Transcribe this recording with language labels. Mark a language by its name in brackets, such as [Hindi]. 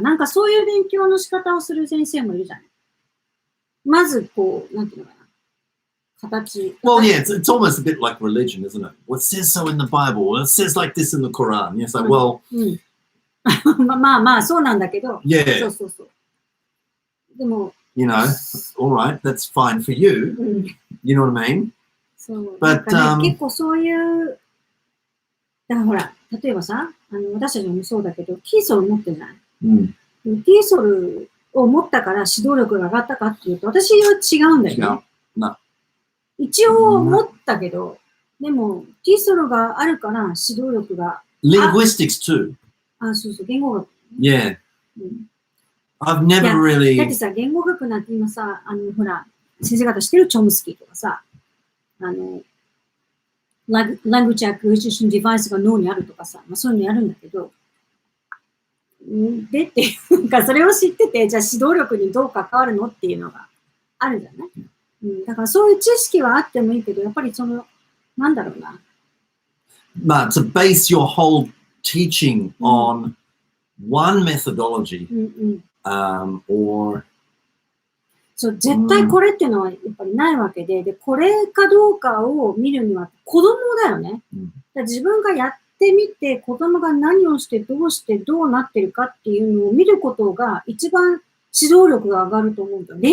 [Japanese] なんかそういう勉強の仕方をする先生もいるじゃない。まずこう、なんていうのかな。形。 [English] Well, yeah, it's almost a bit like religion, isn't it? Well, it says so in the Bible. Well, it says like this in the Quran. It's like, well... [Japanese] まあ、そうなんだけど。 [English] Yeah. [Japanese] そうそうそう。でも、 [English] You know, all right, that's fine for you. You know what I mean? [Japanese] そう。 [English] But, [Japanese] 結構そういう、だからほら、例えばさ、私たちもそうだけど、ティーソル持ってない。ティーソルを持ったから指導力が上がったかっていうと、私は違うんだよね。一応持ったけど、でも、ティーソルがあるから指導力が。 [English] Linguistics too. [Japanese] そうそう、言語学。 [English] Yeah. I've never really... [Japanese] だってさ、言語学なんて今さ、ほら、先生方知ってるチョムスキーとかさ、 language acquisition device が脳にあるとかさ、そういうのやるんだけど、でっていうか、それを知ってて、じゃあ指導力にどう関わるのっていうのがあるじゃない？だからそういう知識はあってもいいけど、やっぱりなんだろうな。 [English] But to base your whole teaching on one methodology, or [Japanese] そう、絶対これっていうのはやっぱりないわけで、これかどうかを見るには子供だよね。自分がやってみて、子供が何をしてどうなってるかっていうのを見ることが一番指導力が上がると思うんだよ。